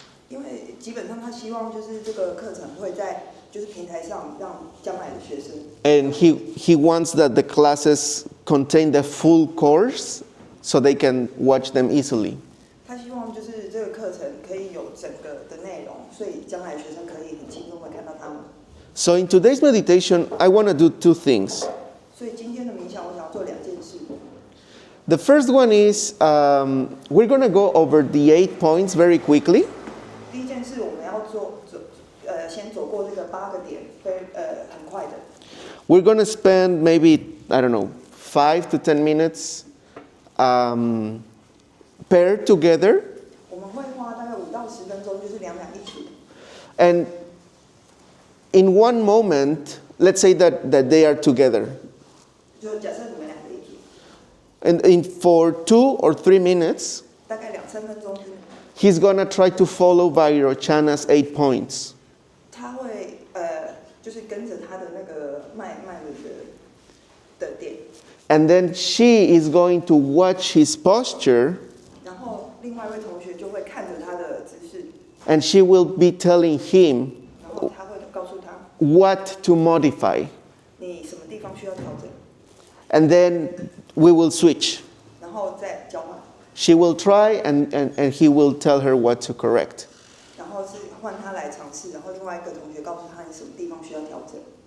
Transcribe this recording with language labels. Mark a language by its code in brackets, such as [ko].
[zh] 因为基本上他希望就是这个课程会在就是平台上让将来的学生。 [en] And he wants that the classes contain the full course so they can watch them easily. [zh] 他希望就是这个课程可以有整个的内容，所以将来学生可以很轻松的看到他们。 [en] So in today's meditation, I want to do 2 things. [zh] 所以今天的冥想，我想要做2件事。 [en] The first one is we're going to go over the 8 points very quickly. [zh] 第一件事，我们要先走过这个8个点，很快的。 [en] We're going to spend maybe, I don't know, 5 to 10 minutes paired together. [zh] 我们会花大概5到10分钟，就是2两一组。 [en] And in one moment, let's say that they are together. [zh] 就假设你们2个一组， [en] And for 2 or 3 minutes, [zh] 大概2-3分钟之内， [en] he's going to try to follow Vairocana's 8 points. [zh] 他会就是跟着他的那个脉轮的点， [en] And then she is going to watch his posture, [zh] 然后另外一位同学就会看着他的姿势， [en] and she will be telling him [zh] 然后他会告诉他 [en] what to modify. [zh] 你什么地方需要调整， [en] And then we will switch. [zh] 然后再交换， [en] She will try and he will tell her what to correct. [zh] 然后是换他来尝试，然后另外一个同学告诉他你什么地方需要调整。